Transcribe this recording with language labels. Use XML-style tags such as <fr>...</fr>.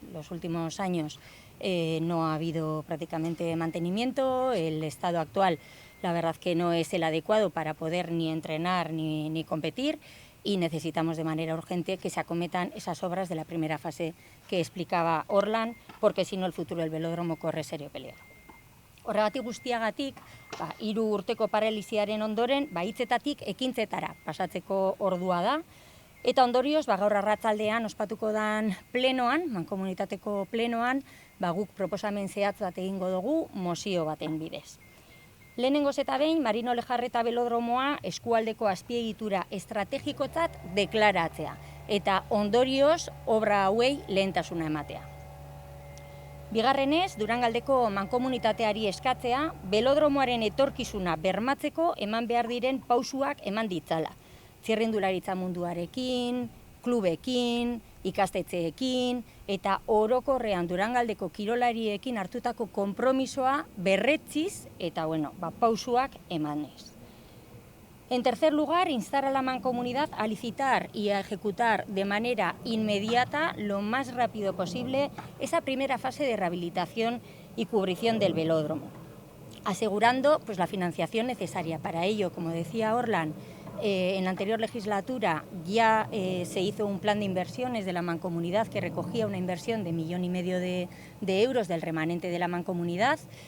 <es>Los últimos años no ha habido prácticamente mantenimiento, el estado actual la verdad que no es el adecuado para poder ni entrenar ni competir y necesitamos de manera urgente que se acometan esas obras de la primera fase que explicaba Orlan, porque si no el futuro del velódromo corre serio peligro.</es> <eu>Horregatik guztiagatik, 3 urteko paralisiaren ondoren, hitzetatik ekintzetara pasatzeko ordua da, eta ondorioz, gaur arratsaldean ospatuko dan plenoan, mankomunitateko plenoan, guk proposamen zehatz bat egingo dugu mozio baten bidez. Lehenengoz eta behin, Marino Lejarreta belodromoa eskualdeko azpiegitura estrategikotzat deklaratzea, eta ondorioz obra hauei lehentasuna ematea. Bigarrenez, Durangaldeko mankomunitateari eskatzea, belodromoaren etorkizuna bermatzeko eman behar diren pausuak eman ditzala. Txirrindularitza munduarekin, klubekin, ikastetxeekin, eta orokorrean Durangaldeko kirolariekin hartutako konpromisoa berretziz eta pausuak emanez.</eu> <es>En tercer lugar, instar a la mancomunidad a licitar y a ejecutar de manera inmediata, lo más rápido posible, esa primera fase de rehabilitación y cubrición del velódromo, asegurando la financiación necesaria. Para ello, como decía Orlan, en la anterior legislatura ya se hizo un plan de inversiones de la mancomunidad que recogía una inversión de 1,5 millones de euros del remanente de la mancomunidad.</es>